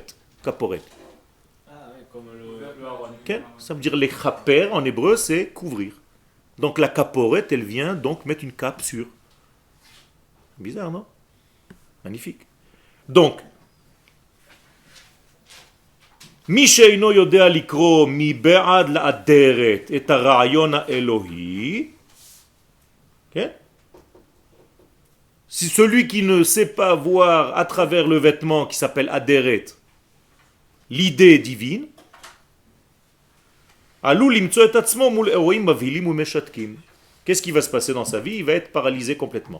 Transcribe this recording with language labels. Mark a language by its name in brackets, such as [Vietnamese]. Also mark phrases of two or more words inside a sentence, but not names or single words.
[French] Caporet. Okay? Ça veut dire les chaper en hébreu, c'est couvrir. Donc la caporet, elle vient donc mettre une cape sur. Bizarre, non? Magnifique. Donc, [Hebrew] מי שאינו יודע לקרוא מבעד לאדרת את הרעיון האלוהי, כן? [French] Si celui qui ne sait pas voir à travers le vêtement qui s'appelle aderet, l'idée divine, qu'est-ce qui va se passer dans sa vie? Il va être paralysé complètement.